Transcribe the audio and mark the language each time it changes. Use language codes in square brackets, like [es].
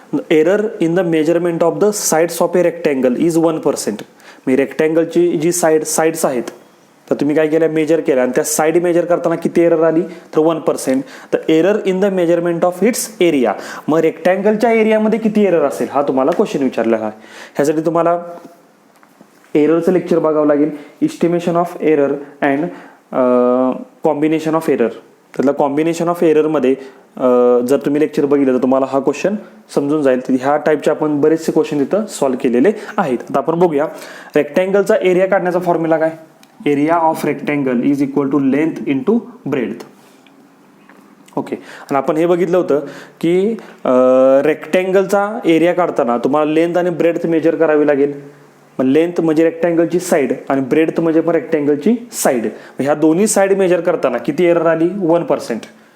[en] Error in the measurement of the sides of a rectangle is 1%. [mr] मी रेक्टँगलची G sides आहेत तर तुम्ही काय केलं, मेजर केलं आणि त्या साईड मेजर करताना किती एरर आली तर 1%. तर [en] Error in the measurement of its area. [mr] मग रेक्टँगलच्या एरियामध्ये किती एरर असेल हा तुम्हाला क्वेश्चन विचारलेला आहे. ह्यासाठी तुम्हाला एररचं लेक्चर बघावं लागेल. [en] Estimation of error and combination of error. [mr] त्यातला कॉम्बिनेशन ऑफ एररमध्ये जर तुम्ही लेक्चर बघितलं तर तुम्हाला हा क्वेश्चन समजून जाईल. तर ह्या टाईपचे आपण बरेचसे क्वेश्चन इथं सॉल्व्ह केलेले आहेत. आता आपण बघूया रेक्टँगलचा एरिया काढण्याचा फॉर्म्युला काय. [en] Area of rectangle is = length into breadth. [mr] Okay, आणि आपण हे बघितलं होतं की रेक्टँगलचा एरिया काढताना तुम्हाला लेंथ आणि ब्रेड्थ मेजर करावी लागेल. लेंथ म्हणजे रेक्टँगलची साईड आणि ब्रेड्थ म्हणजे पण रेक्टँगलची साईड. ह्या दोन्ही साईड मेजर करताना किती एरर आली 1%.